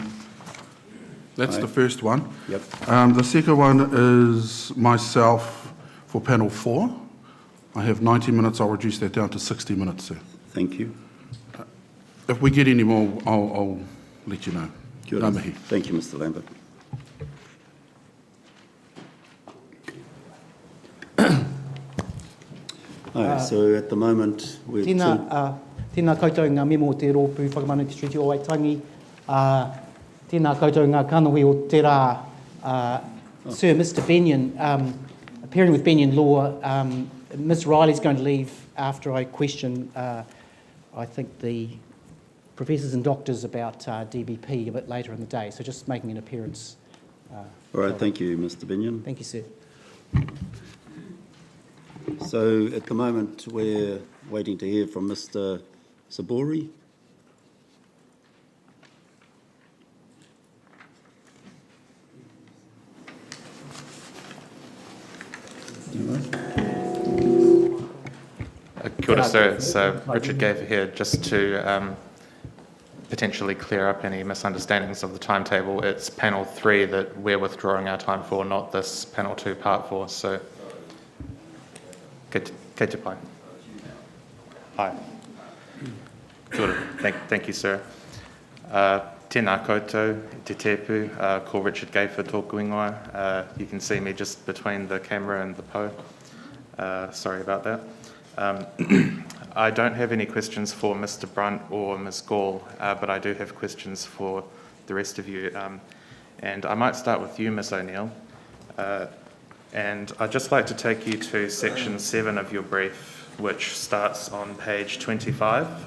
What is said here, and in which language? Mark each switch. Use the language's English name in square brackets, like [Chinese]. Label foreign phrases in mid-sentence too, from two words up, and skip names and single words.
[English] That's Right. the first one. Yep. The second one is myself for panel 4. I have 90 minutes. I'll reduce that down to 60 minutes, sir. Thank you. If we get any more, I'll let you know. Good. [Māori] Ngā mihi. [English] Thank you, Mr. Lambert. So at the moment, we're [Māori] Tēnā koutou ngā memo o te rōpū whakamana te Treaty o Waitangi. Tēnā koutou ngā kanohi o te rā. [English] Sir, Mr. Benyon, appearing with Benyon Law, Ms. Riley's going to leave after I question, I think, the professors and doctors about DBP a bit later in the day. So just making an appearance. all right. Thank you, Mr. Binion. Thank you, sir. So at the moment, we're waiting to hear from Mr. Sabori. [Māori] Kia ora, [English] sir. It's Richard Gaver here, just to potentially clear up any misunderstandings of the timetable. It's panel 3 that we're withdrawing our time for, not this panel 2 part 4. So, [Māori] kei te pai. Hi. Kia ora. [English] Thank you, sir. [Māori] Tēnā koutou, te tepu, ko Richard Gaver tōku ingoa. [English] You can see me just between the camera and the po. Sorry about that. I don't have any questions for Mr. Brunt or Ms. Gall, but I do have questions for the rest of you. And I might start with you, Ms. O'Neill. And I'd just like to take you to section 7 of your brief, which starts on page 25.